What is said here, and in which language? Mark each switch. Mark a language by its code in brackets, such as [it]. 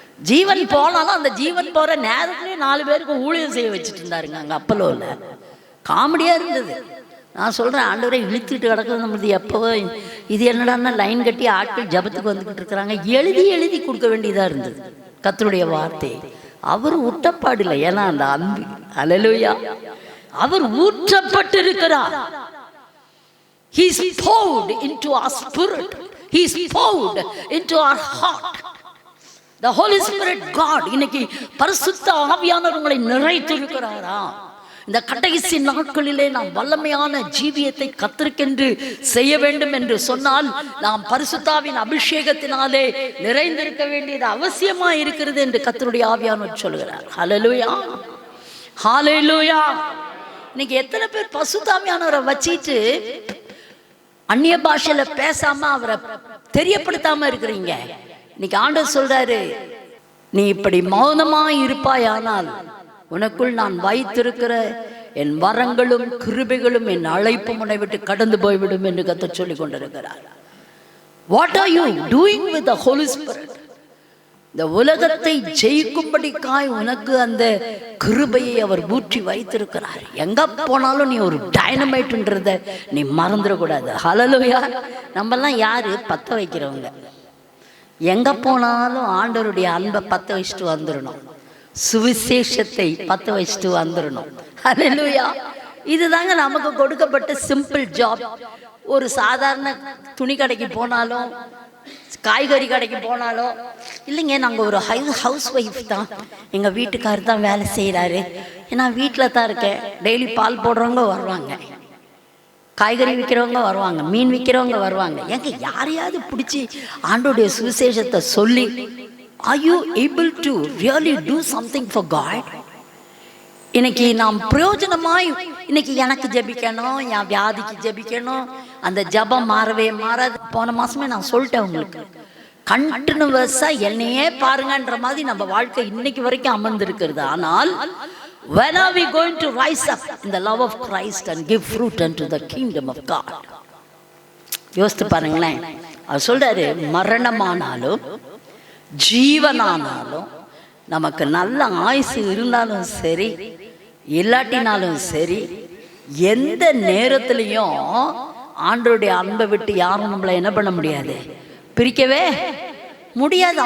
[ta] ஜீவன் போனாலும் அந்த ஜீவன் போற நேரத்திலே 4 பேருக்கு ஊழியம் செய்ய வச்சுட்டு இருந்தாருங்க அங்கே அப்பலோல. காமெடியா இருந்தது. நான் சொல்றேன், ஆண்டவரை இழுத்துட்டு கிடக்குது நம்மளுது. எப்போ இது என்னடான்னா லைன் கட்டி ஆட்கள் ஜபத்துக்கு வந்துக்கிட்டு இருக்கிறாங்க. எழுதி எழுதி கொடுக்க வேண்டியதாக இருந்தது கர்த்தருடைய வார்த்தை. அவர் ஊற்றப்பாடு இல்லை, ஏன்னா அந்த அன்பு. ஹல்லேலூயா. அவர் ஊற்றப்பட்டிருக்கிறார். [en] He is poured into our spirit. He is poured into our heart. The Holy Spirit God [ta] இன்னைக்கு பரிசுத்த ஆவியானவர் உங்களை நிறைத்திருக்கிறாரா? இந்த கடைசி நாட்களிலே நாம் வல்லமையான ஜீவியத்தை கர்த்தருக்கென்று செய்ய வேண்டும் என்று சொன்னால் நாம் பரிசுத்தாவின் அபிஷேகத்தினாலே நிறைந்திருக்க வேண்டியது அவசியமா இருக்கிறது என்று கர்த்தருடைய ஆவியானவர் சொல்கிறார். ஹல்லேலூயா, ஹல்லேலூயா. இன்னைக்கு எத்தனை பேர் பரிசுத்தாவியானவரை வச்சிட்டு அந்நிய பாஷையில பேசாம அவரை தெரியப்படுத்தாம இருக்கிறீங்க? இன்னைக்கு ஆண்டவர் சொல்றாரு, நீ இப்படி மௌனமா இருப்பாயானால் உனக்குள் நான் வைத்திருக்கிற என் வரங்களும் கிருபைகளும் என் அழைப்பும் உன்னை விட்டு கடந்து போய்விடும் என்று கர்த்தர் சொல்லிக் கொண்டிருக்கிறார். [en] What are you doing with the Holy Spirit? [ta] இந்த உலகத்தை ஜெயிக்கும்படிக்காய் உனக்கு அந்த கிருபையை அவர் ஊற்றி வைத்திருக்கிறார். எங்க போனாலும் நீ ஒரு டைனமைட்ன்றத நீ மறந்துடக்கூடாது. ஹல்லேலூயா. நம்மெல்லாம் யாரு? பத்த வைக்கிறவங்க. எங்க போனாலும் ஆண்டவருடைய அன்பை பத்த வச்சுட்டு வந்துடணும், சுவிசேஷத்தை பத்த வச்சுட்டு வந்துடணும். ஹல்லேலூயா. இதுதாங்க நமக்கு கொடுக்கப்பட்ட சிம்பிள் ஜாப். ஒரு சாதாரண துணி கடைக்கு போனாலும் காய்கறி கடைக்கு போனாலும், இல்லைங்க நாங்கள் ஒரு ஹவுஸ் ஒய்ஃப் தான், எங்கள் வீட்டுக்காரர் தான் வேலை செய்கிறாரு, நான் வீட்டில் தான் இருக்கேன். டெய்லி பால் போடுறவங்க வருவாங்க, காய்கறி விற்கிறவங்க வருவாங்க, மீன் விற்கிறவங்க வருவாங்க. எங்க யாரையாவது பிடிச்சி ஆண்டோடைய சுவிசேஷத்தை சொல்லி, [en] are you able to really do something for God? [ta] இன்னைக்கு நாம் பிரயோஜனமாய் இன்னைக்கு எனக்கு ஜெபிக்கணும், என் வியாதிக்கு ஜெபிக்கணும், அந்த ஜபம் மாறவே மாறாது. போன மாசமே நான் சொல்லிட்டேன் உங்களுக்கு, கண்டினியூவஸா என்னையே பாருங்கன்ற மாதிரி நம்ம வாழ்க்கை இன்னைக்கு வரைக்கும் அமர்ந்திருக்கிறது. [en] ஆனால் when are we going to rise up in the love of Christ and give fruit unto the kingdom of God? [ta] யோசித்து பாருங்களேன். அவர் சொல்றாரு, மரணமானாலும் ஜீவனானாலும் நமக்கு நல்ல ஆயுசு இருந்தாலும் சரி இல்லாட்டினாலும் சரி, எந்த நேரத்திலையும் ஆண்டவருடைய அன்பை விட்டு யாரும் நம்மளை என்ன பண்ண முடியாது, பிரிக்கவே முடியாது.